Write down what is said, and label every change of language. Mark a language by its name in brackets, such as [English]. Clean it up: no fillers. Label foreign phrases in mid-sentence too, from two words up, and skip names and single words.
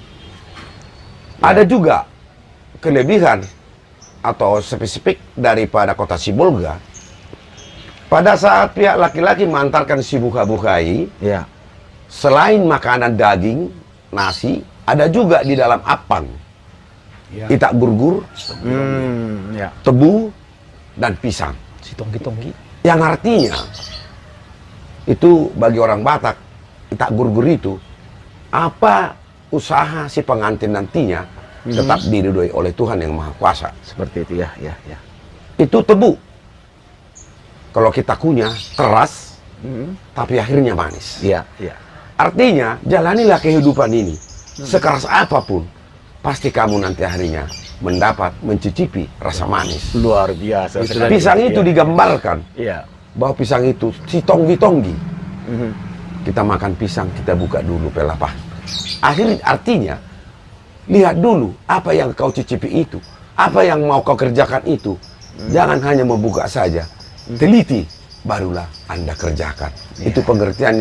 [Indonesian] Ada juga kelebihan atau spesifik daripada kota Sibolga. Pada saat pihak laki-laki mengantarkan [Batak Toba] si buka-bukai, [Indonesian] Iya. selain makanan daging, nasi, ada juga di dalam apang. Ya. [Batak Toba] Itak burgur, [Indonesian] Ya. tebu, dan pisang. [Batak Toba] Si tonggi-tonggi. [Indonesian] Yang artinya, itu bagi orang Batak, [Batak Toba] itak burgur [Indonesian] itu, apa usaha si pengantin nantinya, tetap diridhoi oleh Tuhan yang Maha Kuasa. Seperti itu ya, ya, ya. Itu tebu. Kalau kita kunyah, keras, tapi akhirnya manis. Iya, iya. Artinya, jalanilah kehidupan ini. Sekeras apapun, pasti kamu nanti harinya mendapat, mencicipi rasa manis. Luar biasa. sekali. Pisang itu Iya. digambarkan Iya. bahwa pisang itu [Batak Toba] si tonggi-tonggi. [Indonesian] Kita makan pisang, kita buka dulu pelapah. Artinya, lihat dulu apa yang kau cicipi itu, apa yang mau kau kerjakan itu. Jangan hanya membuka saja, teliti, barulah Anda kerjakan. Itu pengertiannya.